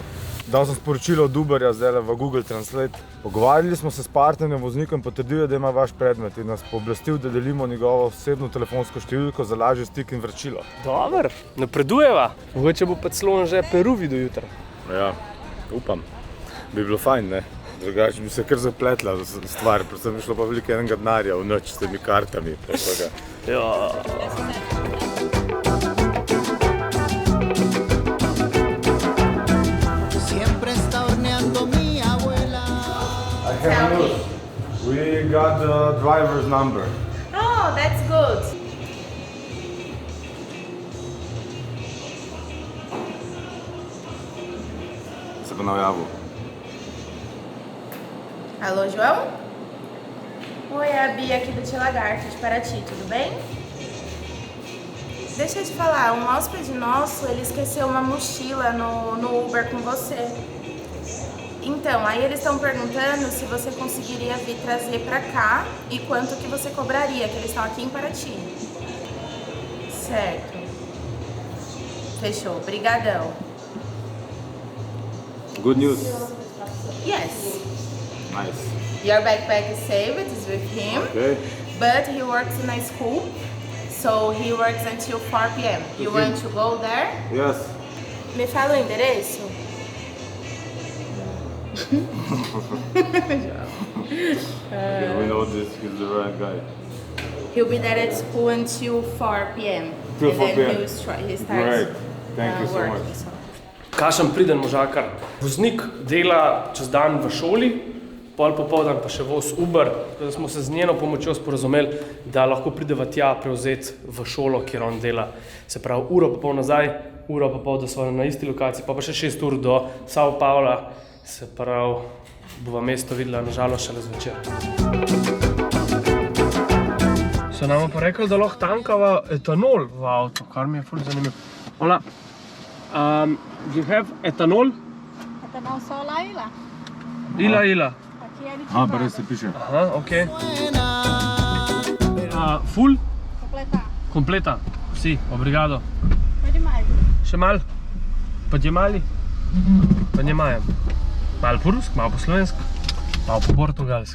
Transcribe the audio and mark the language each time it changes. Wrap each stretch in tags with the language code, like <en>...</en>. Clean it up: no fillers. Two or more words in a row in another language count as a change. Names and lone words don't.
<sl>Dal sem sporočilo od Uberja zdaj v Google Translate. Pogovarjali smo se s partnerjem voznikom, potrdil je, da ima vaš predmet in nas pooblastil, da delimo njegovo osebno telefonsko številko za lažji stik in vračilo. Dober, napredujeva. Mogoče bo pa celo že Peru videl jutri. Ja, upam. Bi bilo fajn, ne? Drugače bi se kar zapletla stvar, predvsem bi šlo pa veliko enega denarja v noč s temi kartami. Ja.</sl> <en>I have news. We got the driver's number. Oh, that's good.</en> <sl>Se pa najavil.</sl> <pt>Alô, João? Oi, é a Bia aqui do Tia Lagarto, de Paraty, tudo bem? Deixa eu te falar, um hóspede nosso, ele esqueceu uma mochila no Uber com você. Então, aí eles estão perguntando se você conseguiria vir trazer pra cá e quanto que você cobraria, que eles estão aqui em Paraty. Certo. Fechou, brigadão.</pt> <en>Good news. Yes. Nice. Your backpack is saved, it's with him. Okay. But he works in a school, so he works until 4 p.m. You want to go there? Yes.</en> <pt>Me fala o endereço?</pt> <en>Okay, we know this, he's the right guy. He'll be there at school until 4 p.m. Till and 4 then p.m. he starts Great. Thank you so working. much.</en> <sl>Kašem priden možakar. Voznik dela čez dan v šoli, pol popoldan pa še voz Uber. Da smo se z njeno pomočjo sporazumeli, da lahko prideva tja prevzeti v šolo, kjer on dela. Se pravi, uro pa pol nazaj, uro pa pol, da smo na isti lokaciji, pa 6 ur do Sao Paula. Se pravi, bova mesto videla nažalost šele zvečer. So nam pa rekli, da lahko tankava etanol v avto, kar mi je ful zanimivo.</sl> <en>Hola, do you have etanol?</en> <pt>Etanol só lá e lá. Ila. Aqui é A, aditivado.</pt> <sl>pa res se piše.</sl> <en>Aha, ok. Full?</en> <pt>Completar.</pt> <sl>Kompleta. Vsi,</sl> <pt>obrigado. Pede mais.</pt> <sl>Še mal? Pa djemali? Pa njemajem. Malo po rusk, malo po slovensk, malo po portugalsk.</sl>